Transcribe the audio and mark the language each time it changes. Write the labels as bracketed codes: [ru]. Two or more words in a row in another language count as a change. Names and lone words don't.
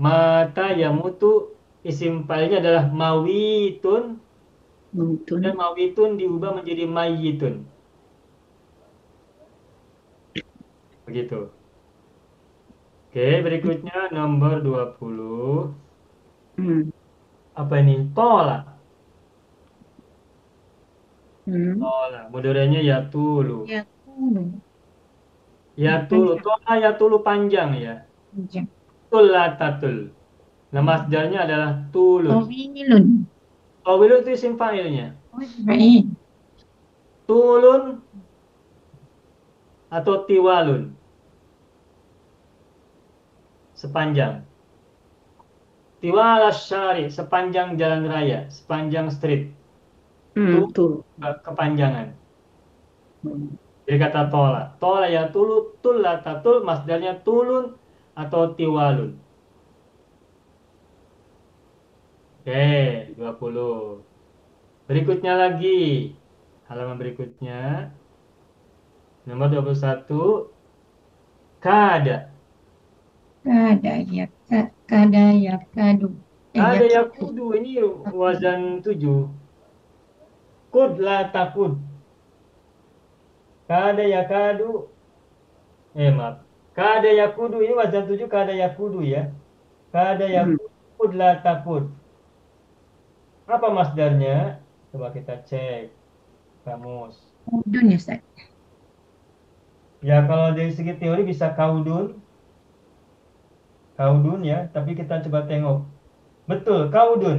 [ar] مات يموت [id] isim fa'ilnya adalah mawitun, Betul. dan mawitun diubah menjadi mayyitun. Begitu. Oke, berikutnya nomor 20. Hmm. Apa ini? Tola. Hmm. Tola. Mudorenya yatulu. Yakunu. Yatulu. Panjang. [ar] طال يطول [id] panjang ya. Panjang. Tullatatul. Nah, masdarnya adalah tulun. Tawilun. Tawilun itu isim fa'ilnya. Oh, baik. Tulun atau tiwalun. Sepanjang. [ar] طوال الشارع. [id] Sepanjang jalan raya. Sepanjang street. Hmm. Tulun Betul. kepanjangan. Hmm. Jadi kata tola. [ar] طال يطول. [id] Tullatatul. Masdarnya tulun atau tiwalun. Oke, 20. Berikutnya lagi. Halaman berikutnya. Nomor 21. Kada. [ar] قاد يقاد يقود يا [id] Kada kudu. yakudu. Ini wazan 7. [ar] قد لا تقد. قاد يقاد. [id] Maaf. [ar] قاد يقود. [id] Ini wazan 7. [ar] قاد يقود [id] ya. Kada Hmm. [ar] يقود قد لا تقد. [id] Apa masdarnya? Coba kita cek. Kamus. Kudun ya Ustaz. Ya kalau dari segi teori bisa kaudun. Kaudun ya. Tapi kita coba tengok. Betul. Kaudun.